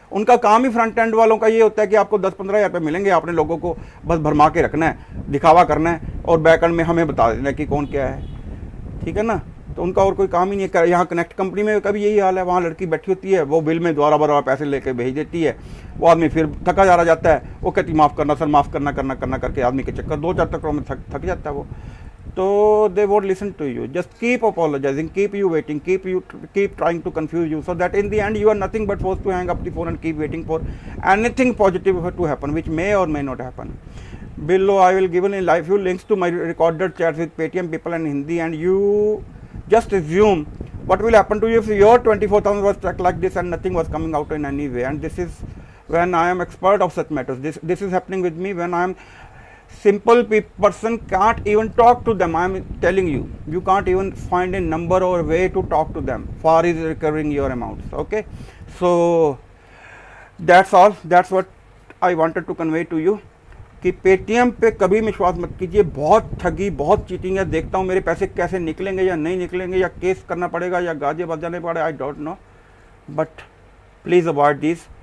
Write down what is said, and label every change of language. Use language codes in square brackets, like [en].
[hi] उनका काम ही front end वालों का ये होता है कि आपको 10-15 हज़ार रुपये मिलेंगे, आपने लोगों को बस भरमा के रखना है, दिखावा करना है, और बैक एंड में हमें बता देना है कि कौन क्या है, ठीक है ना। तो उनका और कोई काम ही नहीं है। यहाँ कनेक्ट कंपनी में कभी यही हाल है, वहाँ लड़की बैठी होती है, वो बिल में दोबारा बार पैसे लेके भेज देती है, वो आदमी फिर थका जा रहा जाता है, वो कहती माफ़ करना सर, माफ़ करना करके आदमी के चक्कर 2-4 चक्करों में थक जाता है वो। [en] तो they won't listen to you. Just keep apologizing, keep you waiting, keep trying to confuse you, so that in the end you are nothing but forced to hang up the phone and keep waiting for anything positive to happen, which may or may not happen. Below I will give a few links to my recorded chats with Paytm people in Hindi, and you just assume what will happen to you if your 24,000 was struck like this and nothing was coming out in any way. And this is when I am expert of such matters. This is happening with me when I am simple person, can't even talk to them. I am telling you, you can't even find a number or way to talk to them. Far is recovering your amounts. Okay, so that's all. That's what I wanted to convey to you [hi] कि Paytm पे कभी विश्वास मत कीजिए, बहुत ठगी, बहुत cheating है। देखता हूँ मेरे पैसे कैसे निकलेंगे या नहीं निकलेंगे, या केस करना पड़ेगा या गाजे बजाने पड़े, [en] I don't know, but please avoid this.